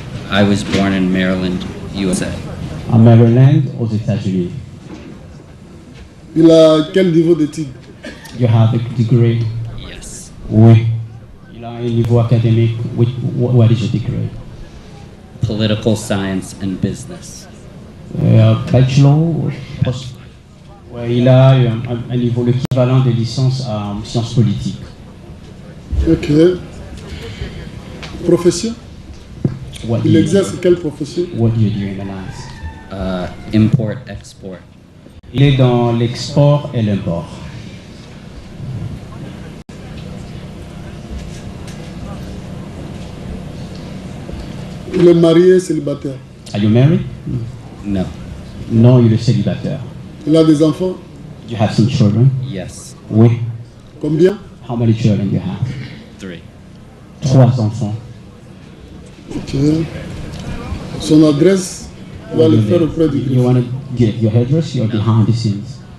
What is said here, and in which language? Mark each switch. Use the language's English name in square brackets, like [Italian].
[English] I was born in Maryland, USA. [French] À Maryland, aux États-Unis. Il a quel niveau d'études? [English] You have a degree? Yes. [French] Oui. Il a un niveau académique. [English] What is your degree? Political science and business. Bachelor. [French] Ouais, il a un niveau l'équivalent de licence en sciences politiques. Ok. Profession? Il exerce quelle profession? [English] What do you do in the life? Import, export. [French] Il est dans l'export et l'import. Il est marié, célibataire. [English] Are you married? No. [French] Non, il est célibataire. Il a des enfants? [English] You have some children? Yes. [French] Oui. Combien? [English] How many children you have? 3. [French] 3 enfants. Ok. Son adresse, on va le faire auprès du [English] You want to get your address, you're behind the scenes.